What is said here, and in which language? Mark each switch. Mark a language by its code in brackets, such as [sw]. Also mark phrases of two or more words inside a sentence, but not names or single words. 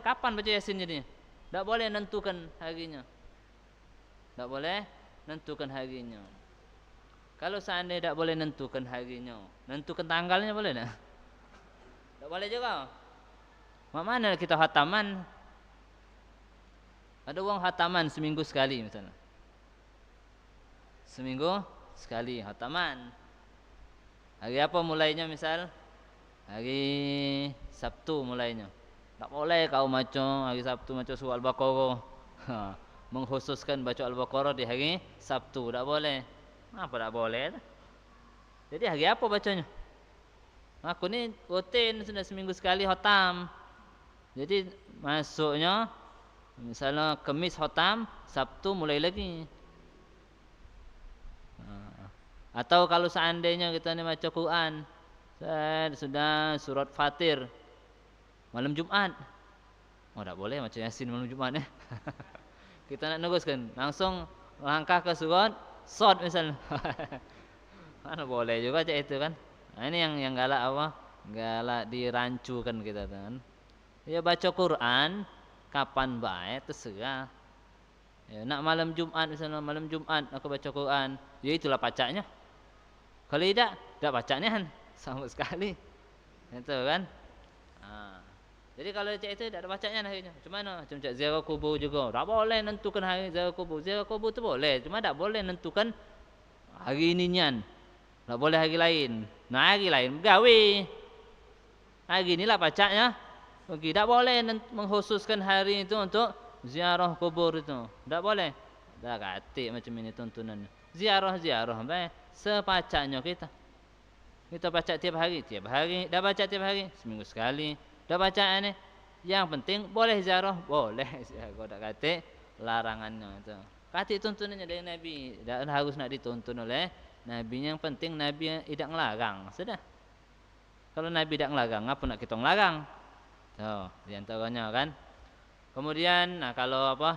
[ms] Kapan baca Yasin jadinya? Tak boleh nentukan harinya. Tak boleh nentukan harinya. Kalau seandainya tak boleh nentukan harinya, nentukan tanggalnya boleh tak? Tak boleh juga. Mana kita khataman? Ada orang khataman seminggu sekali misalnya. Seminggu sekali khataman. Hari apa mulainya misal? Hari Sabtu mulainya. Tak boleh kau macam hari Sabtu macam surah Al-Baqarah. Mengkhususkan baca Al-Baqarah di hari Sabtu. Tak boleh. Apa tak boleh? Jadi hari apa bacanya? Aku ni rutin sudah seminggu sekali khatam. Jadi masuknya misalnya Khamis khatam, Sabtu mulai lagi. Atau kalau seandainya kita ni baca Quran, sudah surat Fatir malam Jumat. Tak boleh macam Yasin malam Jumat Kita nak neruskan, langsung langkah ke surat Shad misalnya. Mana boleh juga macam itu kan. Ini yang galak galak dirancukan kita kan. Ya baca Quran kapan baik terserah. Ya, nak malam Jumat misalnya, malam Jumat aku baca Quran, ya itulah pacaknya. Kalau tidak pacaknya kan sama sekali. Itu kan. Ha. Jadi kalau cak itu tidak ada pacaknya akhirnya. Macam mana? Macam cak ziarah kubur juga. Tak boleh nentukan hari ziarah kubur. Ziarah kubur tu boleh, cuma tak boleh nentukan hari inian. Tak boleh hari lain. Nah hari lain gawe. Hari inilah pacaknya. Okey, tak boleh mengkhususkan hari itu untuk ziarah kubur itu. Tak boleh. Dah katik macam ini tuntunan. Ziarah baik. Sepacaknya kita. Kita baca tiap hari. Dah baca tiap hari, seminggu sekali. Dah baca ini. Yang penting boleh ziarah, boleh. Kalau tak katik larangannya itu. Katik tuntunannya dari Nabi. Tak harus nak dituntun oleh Nabi. Yang penting Nabi tidak ngelarang. Sudah. Kalau Nabi tidak ngelarang, apa nak kita ngelarang? Oh, di antaranya kan. Kemudian kalau apa?